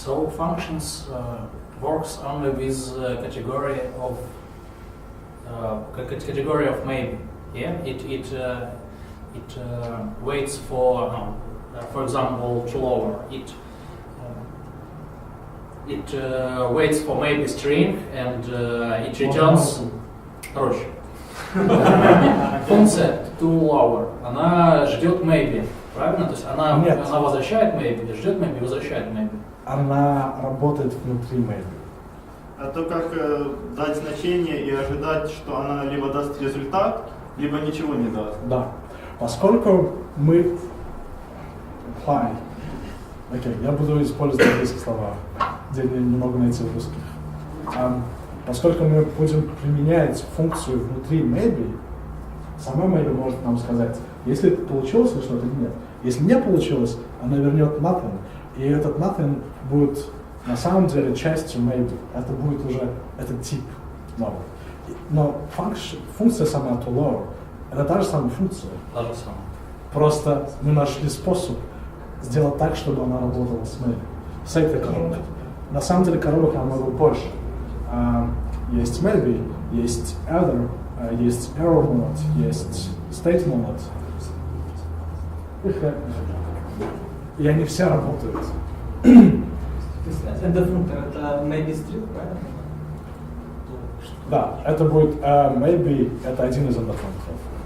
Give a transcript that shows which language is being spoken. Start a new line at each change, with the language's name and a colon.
English: So functions works only with category of maybe. Yeah, it waits for example, to lower it. It waits for maybe string and it returns.
Russian: Короче, функция to lower, она ждет maybe, правильно? То есть она возвращает maybe, ждет maybe, возвращает maybe. Она работает внутри maybe. А то как дать значение и ожидать, что она либо даст результат, либо ничего не даст. Да. Поскольку мы... Окей, я буду использовать английские слова, где не могу найти в русских. Поскольку мы будем применять функцию внутри maybe, сама maybe может нам сказать, если получилось или что-то или нет. Если не получилось, она вернет nothing, и этот nothing будет на самом деле частью maybe. Это будет уже этот тип новый. Но функция сама to lower, это та же самая функция. Та же самая. Просто мы нашли способ сделать так, чтобы она работала с maybe, с этой коробкой. На самом деле коробок намного больше. Есть maybe, есть other, есть error monad, есть state monad. И они все работают. То есть endofunctor это maybe string, правильно? Да, это будет maybe, это один из endofunctorов.